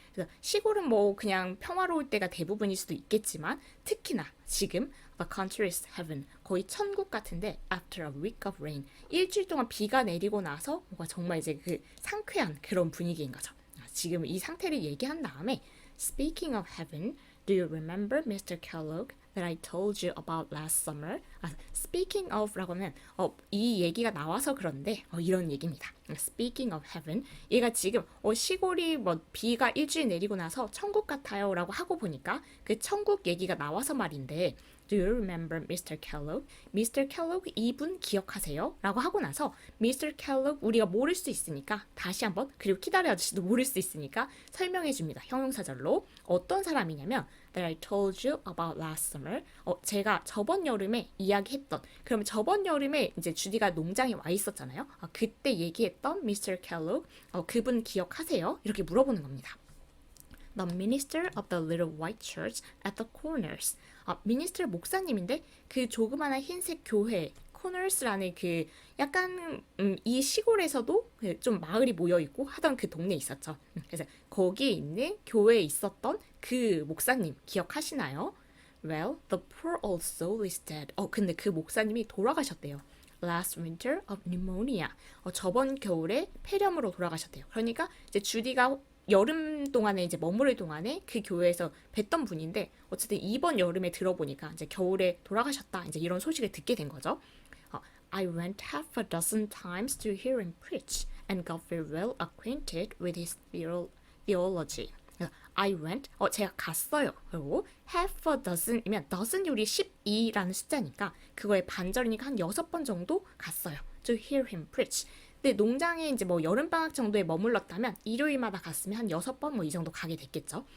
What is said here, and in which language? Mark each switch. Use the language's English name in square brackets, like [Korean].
[Korean] 그래서 시골은 뭐 그냥 평화로울 때가 대부분일 수도 있겠지만 특히나 지금 [English] the country is heaven [Korean] 거의 천국 같은데 [English] after a week of rain [Korean] 일주일 동안 비가 내리고 나서 뭔가 정말 이제 그 상쾌한 그런 분위기인 거죠. 지금 이 상태를 얘기한 다음에 [English] Speaking of heaven, do you remember Mr. Kellogg that I told you about last summer? Speaking of [Korean] 라고 하면 이 얘기가 나와서 그런데 이런 얘기입니다. [English] Speaking of heaven, [Korean] 얘가 지금 시골이 뭐 비가 일주일 내리고 나서 천국 같아요라고 하고 보니까 그 천국 얘기가 나와서 말인데 [English] Do you remember Mr. [Korean] Kellogg? Mr. Kellogg 이분 기억하세요? 라고 하고 나서 Mr. Kellogg 우리가 모를 수 있으니까 다시 한번 그리고 키다리 아저씨도 모를 수 있으니까 설명해 줍니다. 형용사절로 어떤 사람이냐면 [English] That I told you about last summer. [Korean] 제가 저번 여름에 이야기했던 그러면 저번 여름에 이제 주디가 농장에 와 있었잖아요. 그때 얘기했던 Mr. Kellogg 그분 기억하세요? 이렇게 물어보는 겁니다. [English] The minister of the little white church at the corners. [Korean] 미니스터 목사님인데 그 조그마한 흰색 교회 코너스라는 그 약간 이 시골에서도 좀 마을이 모여 있고 하던 그 동네에 있었죠. 그래서 거기에 있는 교회에 있었던 그 목사님 기억하시나요? [English] Well, the poor old soul is dead. [Korean] 근데 그 목사님이 돌아가셨대요. [English] Last winter of pneumonia. [Korean] 저번 겨울에 폐렴으로 돌아가셨대요. 그러니까 이제 주디가 여름 동안에 이제 머무를 동안에 그 교회에서 뵀던 분인데 어쨌든 이번 여름에 들어보니까 이제 겨울에 돌아가셨다 이제 이런 소식을 듣게 된 거죠. [English] I went half a dozen times to hear him preach and got very well acquainted with his theology. I went, [Korean] 제가 갔어요. 그리고 half a dozen이면 dozen이 우리 12라는 숫자니까 그거의 반절이니까 한 6번 정도 갔어요. [English] To hear him preach. [Korean] 근데 농장에 이제 뭐 여름방학 정도에 머물렀다면 일요일마다 갔으면 한 6번 뭐 이 정도 가게 됐겠죠.